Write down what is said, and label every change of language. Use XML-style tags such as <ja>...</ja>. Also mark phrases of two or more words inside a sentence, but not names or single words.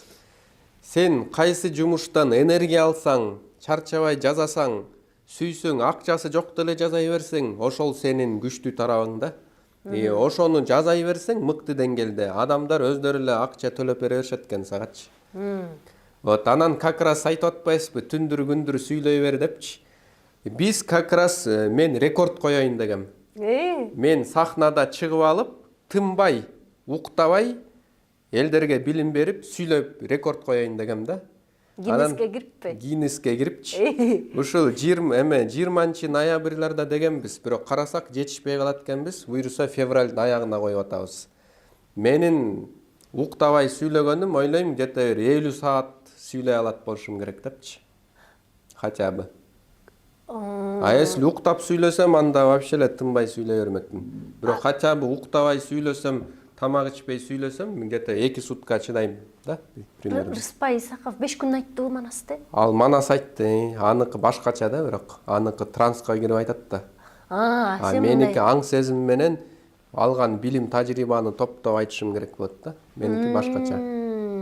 <ky>Сен кайсы жумуштан энергия алсаң, чарчабай жазасаң, сүйсөң, акчасы жок деле жазай берсең, ошол сенин күчтүү тарабың да. Ошону жазай берсең, мыкты деңгээлде адамдар өздөрү эле акча төлөп бере беришет экен сагачы. Вот анан</ky> <ru>как раз</ru> <ky>айтып атпайсызбы, түндүр күндүр сүйлөй бер депчи. Биз</ky> <ru>как раз</ru> <ky>мен рекорд коёюн дегем. Мен сахнада чыгып алып, тынбай, уктабай, элдерге билим берип, сүйлөп рекорд коёюн дегем да. Гиннеске кириппи? Гиннеске кирипчи. Ушул 20 ноябрларда дегенбиз, бирок карасак жетишпей калат экенбиз. Буюрса февралдын аягына коюп атабыз. Менин уктабай сүйлөгөнүм ойлойм, где-то 50 саат сүйлөй алат болушум керек депчи.</ky> <ru>Хотя бы.</ru> <ky>Если уктап сүйлөсөм, анда вообще эле тынбай сүйлөй бермекмин. Бирок</ky> <ru>хотя бы</ru> <ky>уктабай сүйлөсөм, тамак ичпей сүйлөсөм, где-то 2 сутка чыдайм да, примерно. Рыспай Исаков 5 күн айттыбы Манасты? Ал Манас айтты, аныкы башкача да, бирок аныкы транска кирип айтат да. Меники аң сезим менен алган билим, тажрыйбаны топтоп айтышым керек болот да.</ky>